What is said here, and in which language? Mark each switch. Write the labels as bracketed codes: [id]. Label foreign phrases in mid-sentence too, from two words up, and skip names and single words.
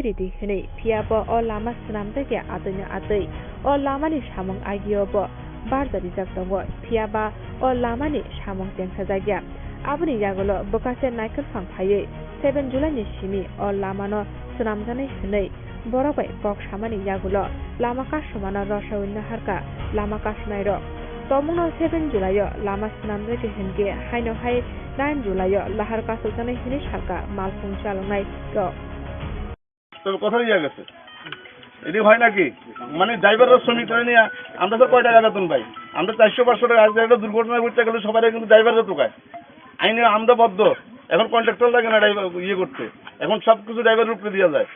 [trp] रिदि हनै फियाबो अ लामा सनाम जायगा आदैनो आदै अ लामानि सामं आगियोबो बारजारि जागदंगो फियाबा अ लामानि सामं तेंसा जायगा आबुनि यागलो बकासे नायखल फांफायै 7 जुलाइनि सिमी अ लामानो सनामजानाय हनै बरबाय कक सामानि यागलो लामा कासमानो रसावैनो हारका लामा कासनाय र तमुनो 7 जुलाइ लामा सनामजाय हनगे हाइनो हाइ 9 जुलाइ लाहार कासजानाय हनै सारका मालफुं चालनाय र [bn] তো কথা ইয়া গেছে এটি হয় নাকি মানে ড্রাইভারের শ্রমিকরা নিয়ে আমরা তো কয় টাকা বেতন পাই? আমরা 400-500 টাকা। আজকে একটা দুর্ঘটনা ঘটতে গেলে সবাই কিন্তু ড্রাইভাররা টোকায়, আইনে আমরা বদ্ধ। এখন কন্ট্রাক্টর লাগে না ড্রাইভার ইয়ে করতে, এখন সব কিছু ড্রাইভারের উপরে দেওয়া যায়।